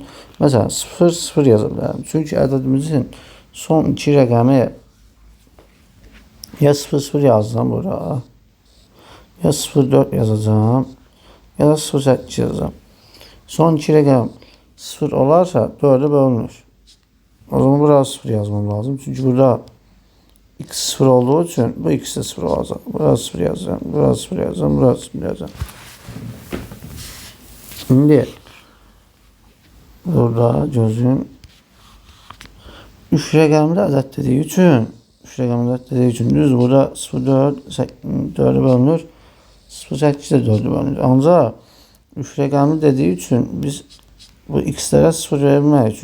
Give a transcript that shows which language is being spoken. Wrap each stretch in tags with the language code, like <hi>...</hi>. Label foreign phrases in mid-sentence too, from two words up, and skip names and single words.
<az>Məsələn, 0, 0 yaza bilərəm. Çünki ədədimizin son 2 rəqəmi ya 0, 0 yazacağım bura, ya 0, 4 yazacağım, ya da 0, 8 yazacağım. Son 2 rəqəm 0 olarsa 4'ü bölünür.</az> <tr>O zaman buraya 0 yazmam lazım. Çünki burada x 0 olduğu için bu x de 0 olacak. Burası 0 yazacağım. Burası 0 yazacağım. Burası 0 yazacağım.</tr> <az>Şimdi burada gözün 3 rəqəmli ədəd dediyi üçün 3 rəqəmli ədəd dediyi üçün düz burada 0 4'ü bölünür. 0 8 də 4'ü bölünür. Ancaq 3 rəqəmli dediyi üçün biz bu x'lərə 0 verə bilmərik.</az>